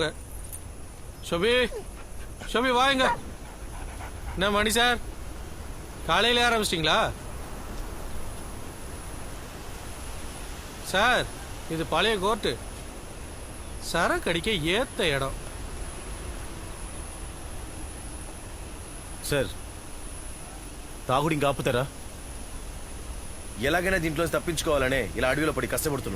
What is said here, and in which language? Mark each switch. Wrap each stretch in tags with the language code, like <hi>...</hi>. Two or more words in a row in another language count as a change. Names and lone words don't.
<ta>ஷோபி ஷோபி வாங்க. என்ன மணி சார், காலையில ஆரம்பிச்சிட்டிங்களா சார்? இது பழைய கோர்ட்டு, சரக்கு அடிக்க ஏத்த இடம்</ta> <te>సార్. తాగుడు ఇంకా ఆపుతారా? ఎలాగైనా దీంట్లో తప్పించుకోవాలనే ఇలా అడవిలో పడి కష్టపడుతున్నాం.</te>